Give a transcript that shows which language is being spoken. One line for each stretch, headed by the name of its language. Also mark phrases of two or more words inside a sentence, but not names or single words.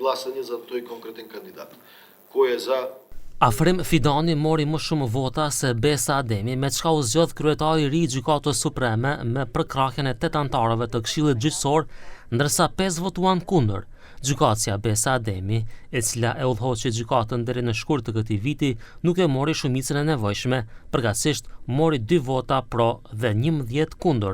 Macedonian: гласање за тој конкретен кандидат. Кој е за?
Albanian: Afrim Fidani mori më shumë vota se Besa Ademi, me çka u zgjodh kryetari i ri i Gjykatës Supreme me përkrahjen e 8 anëtarëve të Këshillit Gjyqësor, ndërsa 5 votuan kundër. Gjykatësia Besa Ademi, e cila e udhëhoqi gjykatën deri në shkurt të këtij viti, nuk e mori shumicën e nevojshme, përgjithsisht mori 2 vota pro dhe 11 kundër.